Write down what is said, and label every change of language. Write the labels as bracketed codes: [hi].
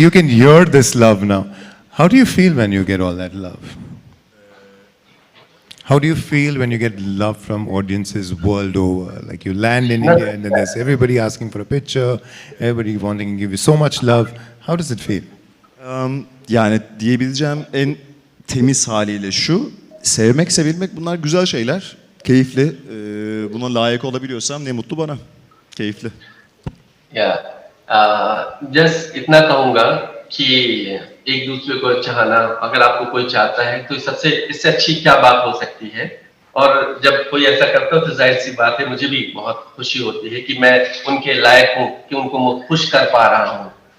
[en] You can hear this love now. How do you feel when you get all that love? How do you feel when you get love from audiences world over? Like you land in India and then there's everybody asking for a picture, everybody wanting to give you so much love. How does it feel? [tr] Yani diyebileceğim en temiz haliyle şu. Sevmek, sevilmek bunlar güzel şeyler. Keyifli. Buna layık olabiliyorsam ne mutlu bana. Keyifli. [hi] या just इतना कहूंगा कि एक दूसरे को चाहना अगर आपको कोई चाहता है तो सबसे इससे अच्छी क्या बात हो सकती है और जब कोई ऐसा करता है तो जाहिर सी बात है मुझे भी बहुत खुशी होती है कि मैं उनके लायक हूँ कि उनको मैं खुश कर पा रहा हूँ